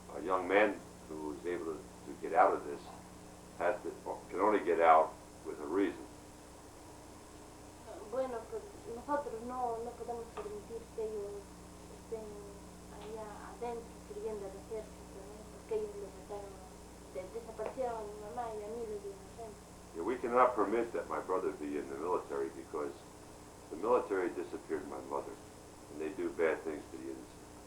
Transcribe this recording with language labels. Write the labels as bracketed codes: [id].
[en] young man who is able to get out of this can only get out with a reason. [es] Bueno, pues nosotros no podemos permitir que ellos estén allá adentro sirviendo al ejército, ¿no? Porque ellos le mataron, desaparecieron a mi mamá y a miles de inocentes. [en] Yeah, we cannot permit that my brother be in the military because the military disappeared my mother, and they do bad things to the innocent.